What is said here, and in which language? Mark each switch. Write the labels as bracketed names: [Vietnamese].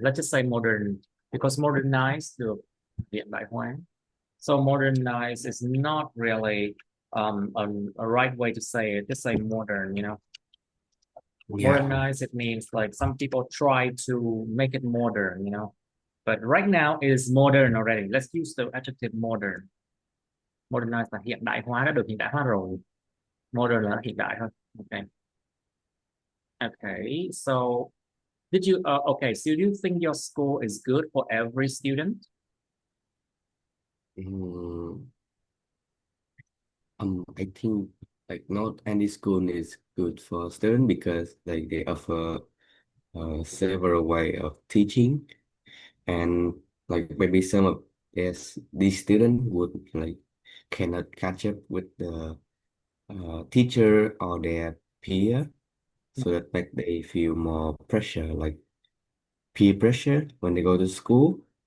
[English] Let's just say modern because modernized [Vietnamese] được hiện đại hóa. [English] So modernized is not really a right way to say it. Just say modern, you know. Yeah. Modernize, it means like some people try to make it modern, you know. But right now it is modern already. Let's use the adjective modern. [Vietnamese] Modernize là hiện đại hóa, đã được hiện đại hóa rồi. Modern là hiện đại thôi. Okay. Okay. [English] So did you okay, so do you think your school is good for every student? Mm, I think like not any school is good for student because like they offer several way of teaching, and like maybe some of yes these students would like cannot catch up with the teacher or their peer, so that like they feel more pressure, like peer pressure when they go to school.